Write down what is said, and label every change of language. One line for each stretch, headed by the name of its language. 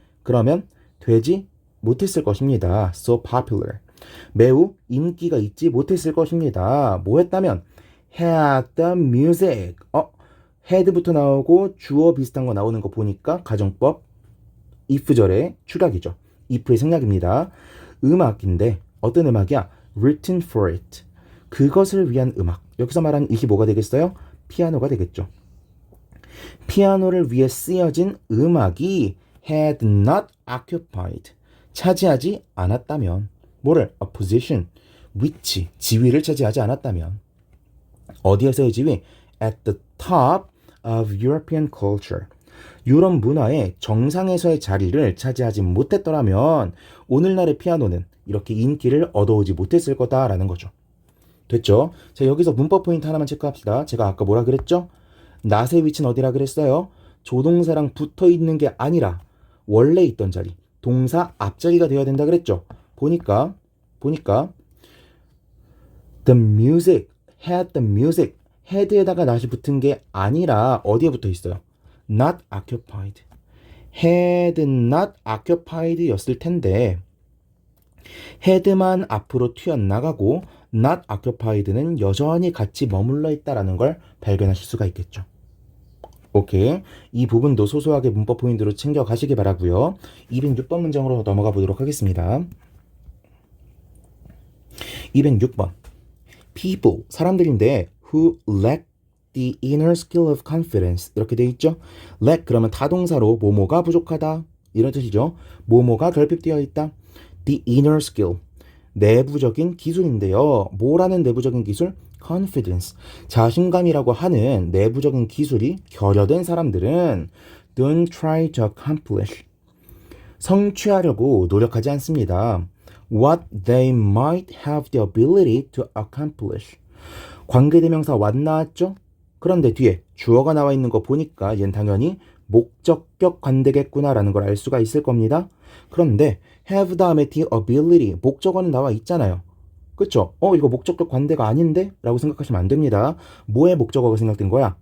Korean: 그러면 되지 못했을 것입니다.
English: so popular.
Korean: 매우 인기가 있지 못했을 것입니다. 뭐 했다면
English: had the music.
Korean: had부터 나오고 주어 비슷한 거 나오는 거 보니까 가정법 if절의 축약이죠. if의 생략입니다. 음악인데 어떤 음악이야?
English: written for it.
Korean: 그것을 위한 음악. 여기서 말하는 이게 뭐가 되겠어요? 피아노가 되겠죠. 피아노를 위해 쓰여진 음악이
English: had not occupied.
Korean: 차지하지 않았다면 뭐를?
English: a position.
Korean: 위치, 지위를 차지하지 않았다면 어디에서의 지위?
English: at the top of European culture.
Korean: 유럽 문화의 정상에서의 자리를 차지하지 못했더라면 오늘날의 피아노는 이렇게 인기를 얻어오지 못했을 거다라는 거죠. 됐죠? 자, 여기서 문법 포인트 하나만 체크합시다. 제가 아까 뭐라 그랬죠? not의 위치는 어디라 그랬어요? 조동사랑 붙어 있는 게 아니라 원래 있던 자리, 동사 앞자리가 되어야 된다 그랬죠. 보니까
English: the music had the music had
Korean: 에다가 not이 붙은 게 아니라 어디에 붙어 있어요?
English: not occupied. had not occupied
Korean: 였을 텐데 had만 앞으로 튀어나가고 not occupied는 여전히 같이 머물러 있다라는 걸 발견하실 수가 있겠죠. 오케이. 이 부분도 소소하게 문법 포인트로 챙겨가시기 바라고요. 206번 문장으로 넘어가 보도록 하겠습니다. 206번.
English: People,
Korean: 사람들인데
English: who lack the inner skill of confidence
Korean: 이렇게 돼 있죠. lack 그러면 타동사로 뭐뭐가 부족하다 이런 뜻이죠. 뭐뭐가 결핍되어 있다. the inner skill, 내부적인 기술인데요. 뭐라는 내부적인 기술? confidence, 자신감이라고 하는 내부적인 기술이 결여된 사람들은
English: don't try to accomplish,
Korean: 성취하려고 노력하지 않습니다.
English: what they might have the ability to accomplish.
Korean: 관계대명사 what 나왔죠? 그런데 뒤에 주어가 나와 있는 거 보니까 얘는 당연히 목적격 관대겠구나라는 걸 알 수가 있을 겁니다. 그런데 have 다음에 the ability, 목적어는 나와 있잖아요. 그쵸? 이거 목적격 관대가 아닌데? 라고 생각하시면 안 됩니다. 뭐의 목적어가 생략된 거야?